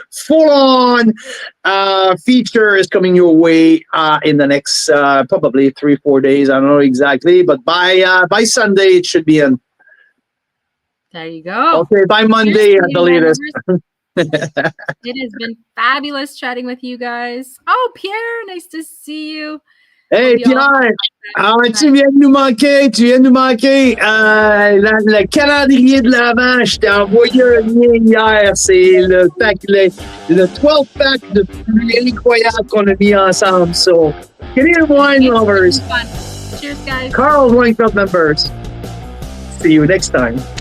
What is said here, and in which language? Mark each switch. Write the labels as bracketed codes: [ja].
[en] Full on feature is coming your way in the next probably 3-4 days. I don't know exactly, but by Sunday it should be in. There you go. Okay, by Monday, I believe it. It has been fabulous chatting with you guys. Oh, Pierre, nice to see you. [fr] Hey, Pierre, tu viens de nous manquer, le calendrier de l'Avent, je t'ai envoyé un lien hier, c'est le 12 pack de plus incroyable qu'on a mis ensemble. [en] So, Canadian wine lovers, Cheers, guys. Carl Wine Club members, see you next time.